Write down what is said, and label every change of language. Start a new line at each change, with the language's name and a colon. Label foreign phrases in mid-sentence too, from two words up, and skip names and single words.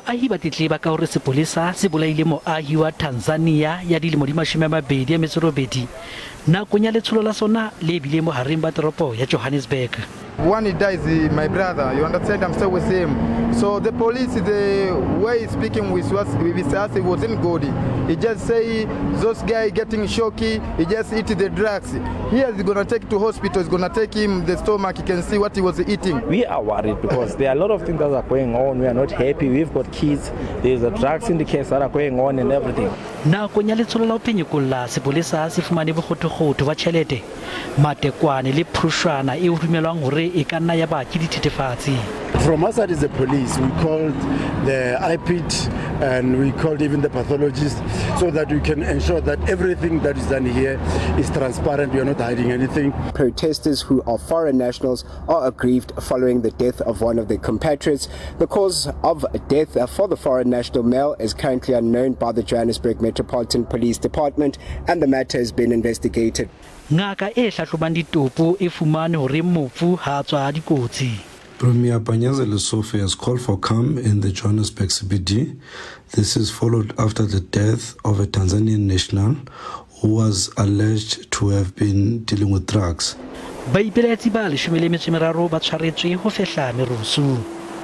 Southern Sotho: Baahi ba tletleba ka hore sepolesa se bolaile moahi wa Tanzania ya dilemo di 28 nakong ya letsholo la sona le bile mo hareng ba toropo ya Johannesburg.
English: When he dies, my brother, you understand, I'm still with him. So the police, the way he's speaking with us, it wasn't good. He just say, those guys getting shocky, he just eat the drugs. Here he's going to take to hospital, he's going to take him the stomach, he can see what he was eating. We are worried because there are a lot of things that are going on. We are not happy. We've got kids. There's a drug syndicates that are going on and everything.
Southern Sotho: Nakong ya letsholo la phenyekolla sepolesa se fumane bokgotokgotho ba tjhelete matekwane le phushwana e rumelwang hore e ka nna ya ba ke dithethefatsi.
English: From us as the police, we called the IPIT and we called even the pathologists so that we can ensure that everything that is done here is transparent. We are not hiding anything. Protesters who are foreign nationals are aggrieved following the death of one of their compatriots. The cause of death for the foreign national male is currently unknown by the Johannesburg Metropolitan Police Department and the matter has been investigated.
Southern Sotho: Ngaka e hlahlobang ditopo e fumane hore mofu ha tswa dikotsi.
English: Premier Panyaza Lesufi has called for calm in the Johannesburg CBD. This is followed after the death of a Tanzanian national who was alleged to have been dealing with drugs.
Southern Sotho: Boipelaetso ba 13 ba tshwaretswe ho fehla merusu.